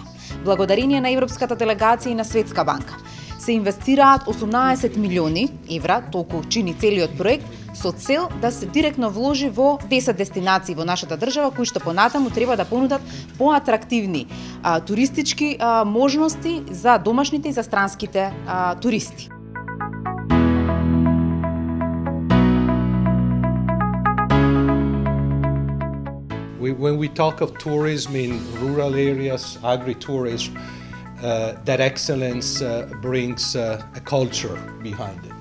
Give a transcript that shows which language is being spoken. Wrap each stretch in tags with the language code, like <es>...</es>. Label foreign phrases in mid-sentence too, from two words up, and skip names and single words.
<mk>Благодарение на Европската делегација и на Светска банка се инвестираат 18 милиони евра, толку чини целиот проект, со цел да се директно вложи во 10 дестинации во нашата држава, кои што понатаму треба да понудат поатрактивни туристички можности за домашните и за странските туристи.</mk> <en>When we talk of tourism in rural areas, agri-tourism, that excellence brings a culture behind it.</en>